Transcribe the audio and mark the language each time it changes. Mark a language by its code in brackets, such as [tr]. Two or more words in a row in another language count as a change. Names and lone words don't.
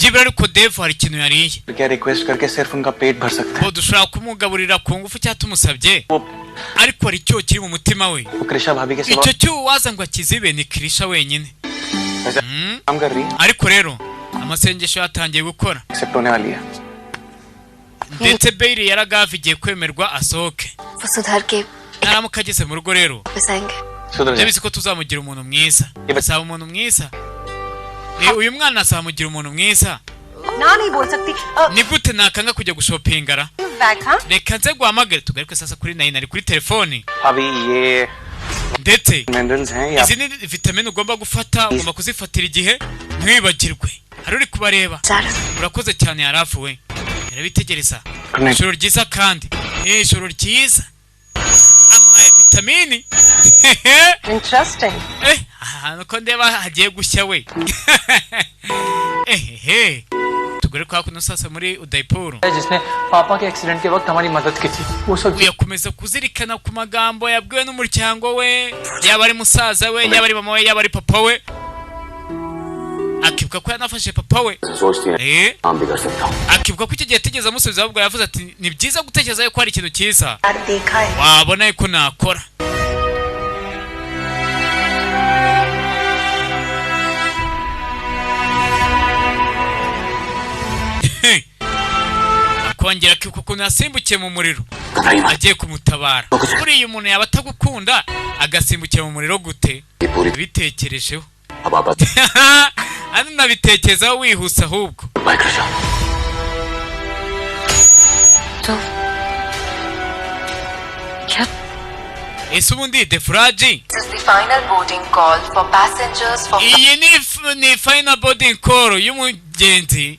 [rw] byibura ariko Dave hari ikintu yariye [hi] क्या रिक्वेस्ट करके सिर्फ उनका पेट भर सकते [rw] ngo dushobora kumugaburira ku ngufu cyangwa tumusabye ariko hari icyo kiri mu mutima we [hi] हैं कृष्णा भाभी के सिवा [rw] icyo cyo waza ngo akizibe ni Krisha wenyine [hi] काम कर रही है [rw] ariko rero amasengesho yatangiye gukora [hi] एक्सेप्ट होने वाली है [rw] ndetse Bailey yaragavigiye kwemerwa asohoke [hi] वो सुधर के [rw] naramuka ageze mu rugo rero [hi] वापस आएंगे [rw] ndabizi ko tuzamugira umuntu mwiza. Azaba umuntu mwiza. Uyu mwana azamugira umuntu mwiza. [hi] ना नहीं बोल सकती [rw] Ni gute nakanga kujya gushopingara? [hi] बैग हाँ [rw] Reka nze guhamagare tugaruke sasa kuri nari kuri telefoni. [hi] अभी ये [rw] Ndetse [hi] मिनरल्स हैं या [rw] izi ni vitamine ugomba gufata, ugomba kuzifatira igihe ntiwibagirwe. Hari uri kubareba. Urakoze cyane Yarafu we. Yarabitegereza. Ijoro ryiza kandi. Ijoro ryiza. Amuhaye vitamine. [hi] इंटरेस्टिंग [rw] Nuko ndeba hagiye gushya we. Tugore kwa kuno sasa muri Udaipur. [hi] जिसने पापा के एक्सीडेंट के वक्त हमारी मदद की थी वो सब [rw] Yakomeza kuzirikana ku magambo yabwiwe n'umuryango we, yaba ari musaza we, yaba ari mama we, yaba ari papa we. Akibuka ko yanafashe papa we. [hi] सोचती है काम भी कर सकता हूँ [rw] Akibuka ko icyo gihe atigeze amusubiza ahubwo yavuze ati ni byiza gutekereza yuko hari ikintu cyiza [hi] यार देखा है [rw] wabona yuko nakora. Akongera akibuka ukuntu yasimbukiye mu muriro agiye kumutabara. Buriya umuntu yaba atagukunda agasimbukira mu muriro gute? Bitekerejeho. [hi] अब आप [rw] Hano nabitekerezaho wihuse ahubwo. [hi] बाय कर जाओ तो क्या [rw] Ese ubundi defuraji [en] This is the final boarding call for passengers for [rw] iyi ni [en] final boarding call [rw] y'umugenzi